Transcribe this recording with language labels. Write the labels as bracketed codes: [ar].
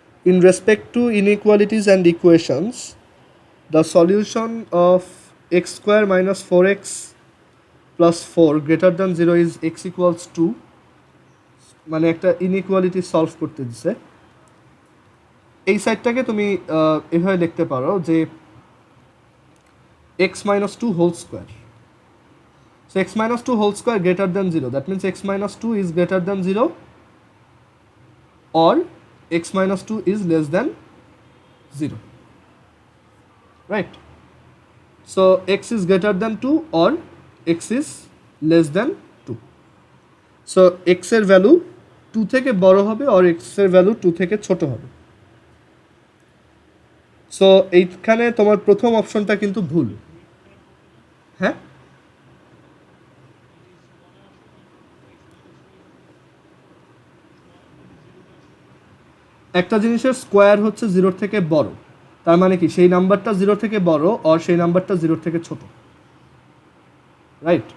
[en] In respect to inequalities and equations, the solution of x² - 4x plus 4 greater than 0 is x equals to, [bn] মানে একটা inequality solve করতে দিছে। এই সাইডটাকে তুমি এভাবে লিখতে পারো যে x - 2 whole square. [en] So x - 2 whole square greater than 0, that means x - 2 is greater than 0 or x - 2 is less than 0, right? So x is greater than 2 or x is less than 2. [bn] So x এর value 2 থেকে বড় হবে or x এর value 2 থেকে ছোট হবে। So এইখানে তোমার প্রথম অপশনটা কিন্তু ভুল। হ্যাঁ, একটা জিনিসের স্কোয়ার হচ্ছে 0 থেকে বড়, তার মানে কি সেই নাম্বারটা 0 থেকে বড় আর সেই নাম্বারটা 0 থেকে ছোট, রাইট?